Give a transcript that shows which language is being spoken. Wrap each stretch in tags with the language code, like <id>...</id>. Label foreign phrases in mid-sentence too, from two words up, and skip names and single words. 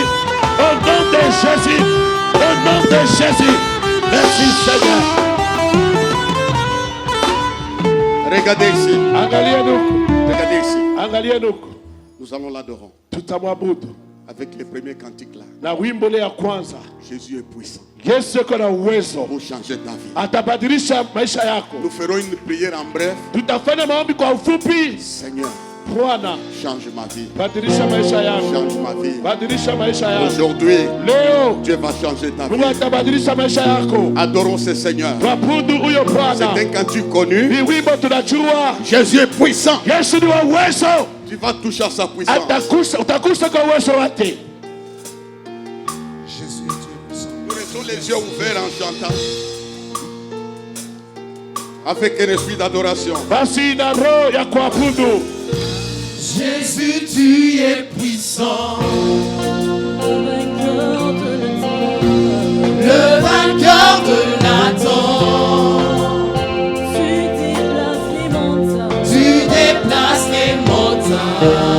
<fr>Au nom de Jésus. Au nom de Jésus. Merci Seigneur. Regardez ici.</fr> <sw>Angalia nuku.</sw> <fr>Regardez ici.</fr> <sw>Angalia nuku.</sw> <fr>Nous allons l'adorer.</fr> <sw>Tutamwabudu</sw> <fr>Avec les premiers cantiques là.</fr> <sw>na wimbo le ya kwanza.</sw> <fr>Jésus est puissant</fr> <sw>Yesu yuko na uwezo,</sw> <fr>pour changer ta vie.</fr> <sw>atabadilisha maisha yako.</sw> <fr>Nous ferons une prière en bref.</fr> <sw>Tutafanya maombi kwa ufupi.</sw> <fr>Seigneur,</fr> <sw>Bwana,</sw> <fr>change ma vie.</fr> <sw>badilisha maisha yako,</sw> <fr>Change ma vie.</fr> <sw>badilisha maisha yako.</sw> <fr>Aujourd'hui,</fr> <sw>Leo</sw> <fr>Dieu va changer ta</fr> <sw>Mungu</sw> <fr>vie.</fr> <sw>atabadilisha maisha yako.</sw> <fr>Adorons ce Seigneur.</fr> <sw>Twabudu huyo</sw> <fr>C'est</fr> <sw>Bwana.</sw> <fr>un cantique connu.</fr> <sw>Ni wimbo tunajua.</sw> <fr>Jésus est puissant.</fr> <sw>Yesu ni wa uwezo,</sw> <fr>Tu vas toucher à sa puissance.</fr> <sw>utagusa kwa uwezo wake.</sw> <fr>Jésus est Dieu puissant. Nous restons les yeux ouverts en chantant. Avec un esprit d'adoration.</fr> <sw>Basi na roho ya kuabudu.</sw> <fr>Jésus, tu es puissant. Le vainqueur de la temps. Tu déplaces les montagnes.</fr>